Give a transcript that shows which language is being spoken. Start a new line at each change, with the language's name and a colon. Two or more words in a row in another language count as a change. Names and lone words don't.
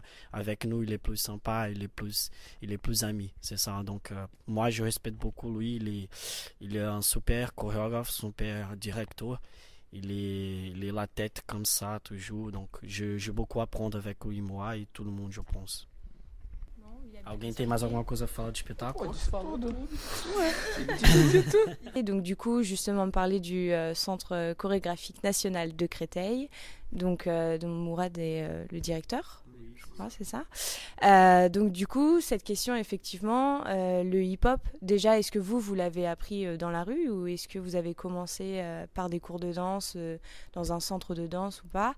French: Avec nous, il est plus sympa, il est plus ami, c'est ça. Donc, moi, je respecte beaucoup lui. Il est un super chorégraphe, super directeur. Il est la tête comme ça, toujours. Donc, j'ai beaucoup à apprendre avec lui, moi et tout le monde, je pense.
Portuguese: Alguém tem mais alguma coisa a falar de espetáculo?
French: Et donc du coup, justement, parler du Centre chorégraphique national de Créteil, donc dont Mourad est le directeur. Je crois, c'est ça. Donc du coup, cette question, effectivement, le hip-hop, déjà, est-ce que vous l'avez appris dans la rue ou est-ce que vous avez commencé par des cours de danse dans un centre de danse ou pas?